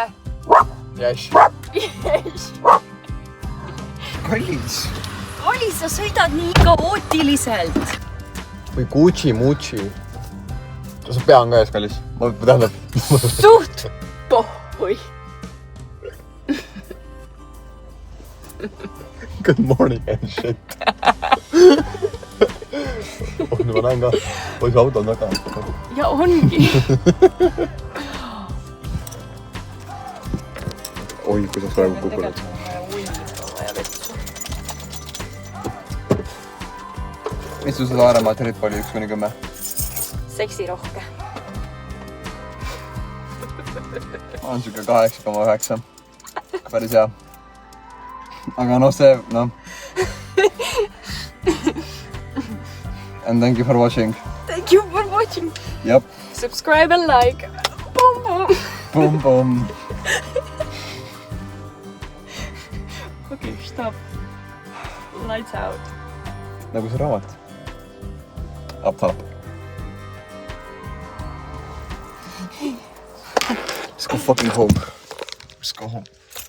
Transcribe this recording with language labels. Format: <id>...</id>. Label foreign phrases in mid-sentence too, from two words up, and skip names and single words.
<et>Yes. Kallis. Oli, sa sõidad nii kaootiliselt. Või Gucci-Mucci. Sa pea on ka ees, kallis. Ma tähendab. Suht pohhui.</et> <en>Good morning and shit.</en> <et>Nüüd ma näen ka. Oi, see auto on väga. Ja ongi. Oi, kuidas praegu kukunud. Mis sul seda Aaremaa trip oli 1-10? Seksirohke. On siuke 8,9. Päris hea. Aga noh, see, noh.</et> <en>And thank you for watching. Thank you for watching. Yep. Subscribe and like. Boom, boom. Boom, boom. Okay, stop. Lights out.</en> <et>Nagu see raamat.</et> <en>Up top. Let's go fucking home. Let's go home.</en>